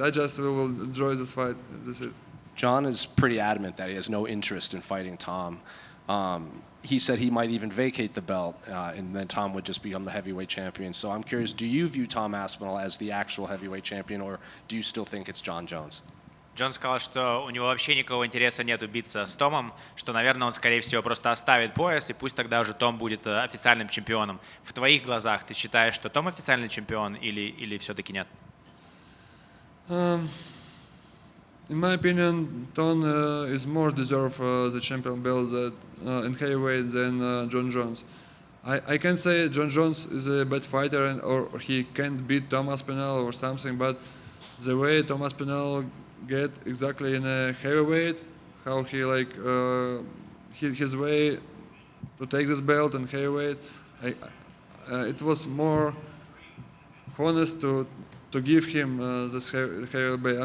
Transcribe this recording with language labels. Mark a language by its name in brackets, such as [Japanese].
[English] I just will enjoy this fight. That's it. John is pretty adamant that he has no interest in fighting Tom. He said he might even vacate the belt, and then Tom would just become the heavyweight champion. So I'm curious, do you view Tom Aspinall as the actual heavyweight champion, or do you still think it's John Jones? [Russian] Джон сказал, что у него вообще никакого интереса нет биться с Томом, что, наверное, он, скорее всего, просто оставит пояс, и пусть тогда уже Том будет официальным чемпионом. В твоих глазах ты считаешь, что Том официальный чемпион или все-таки нет? [English] Um, in my opinion, Ton is more deserve the champion belt in heavyweight than John Jones. I can say John Jones is a bad fighter or he can't beat Tom Aspinall or something, but the way Tom Aspinall get exactly in a heavyweight, how he his way to take this belt in heavyweight, it was more honest to give him this heavyweight.